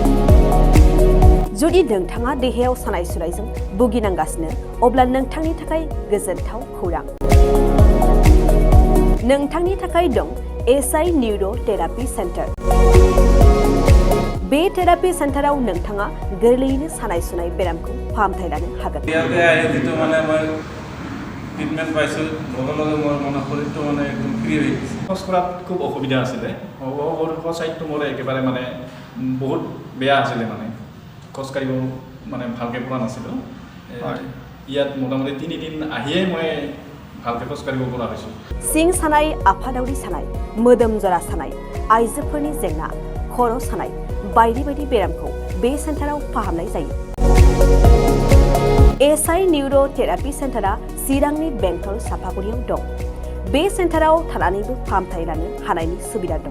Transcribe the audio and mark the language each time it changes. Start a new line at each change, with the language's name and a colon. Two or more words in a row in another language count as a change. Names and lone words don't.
Bodo: जुदि नोंथाङा देहायाव सानाय सुनायजों भुगिनांगासिनो अब्ला नोंथांनि थाखाय गोजोनथाव खौरां। नोंथांनि थाखाय दं एसआइ निउर' थेरापि सेन्टार। बे थेरापि सेन्टाराव नोंथाङा गोरलैयैनो सानाय सुनाय बेरामखौ फाहामथाय लानो हागोन।
Assamese: ট্ৰিটমেণ্ট পাইছোঁ লগে লগে মোৰ মানে শৰীৰটো মানে একদম ফ্ৰী হৈ গৈছে। খোজ কঢ়াত খুব অসুবিধা আছিলে। ছাইডটো মোৰ একেবাৰে মানে বহুত বেয়া আছিলে, মানে খোজ কাঢ়িব মানে ভালকৈ পৰা নাছিলোঁ। ইয়াত মোটামুটি 3 দিন আহিয়ে মই ভালকৈ খোজ কাঢ়িব পৰা হৈছোঁ।
Bodo: सिं सानाय, आफादावरि सानाय, मोदोम जरा सानाय, आइजोफोरनि जेंना, खर' सानाय बायदि बायदि बेरामखौ बे सेन्टाराव फाहामनाय जायो। एसआइ निउर' थेरापि सेन्टारा चिरांनि बेंटल सापागुरियाव दं। बे सेन्टाराव थानानैबो फाहामथाय लानो हानायनि सुबिदा दं।